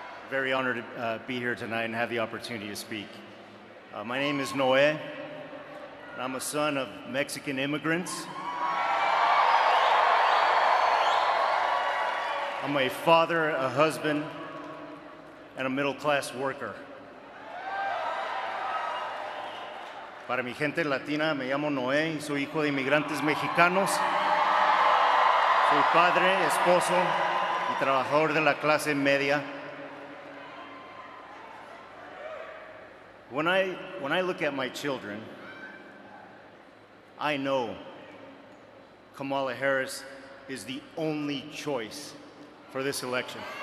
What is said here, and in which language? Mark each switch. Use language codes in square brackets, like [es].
[en] Very honored to be here tonight and have the opportunity to speak. My name is Noé, and I'm a son of Mexican immigrants. I'm a father, a husband, and a middle-class worker. [es] Para mi gente latina, me llamo Noé y soy hijo de inmigrantes mexicanos. Soy padre, esposo y trabajador de la clase media. [en] When I look at my children, I know Kamala Harris is the only choice for this election.